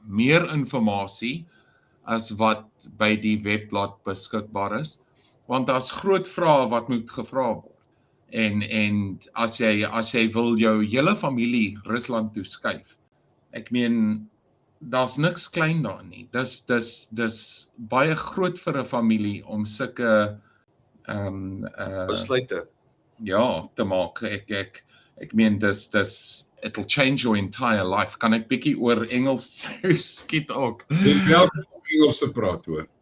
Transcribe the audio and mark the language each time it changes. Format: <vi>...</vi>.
<af>Meer inligting as wat by die webblad beskikbaar is, want daar's groot vrae wat moet gevra word. En as jy wil jou hele familie Rusland toe skuif, ek meen daar's niks klein daar nie. Dis baie groot vir 'n familie om sulke besluite te maak. Ek meen</af> <en>it'll change your entire life.</en> <af>Kan ek bietjie oor Engels skiet ook? Dis wel Engels te praat hoor.</af>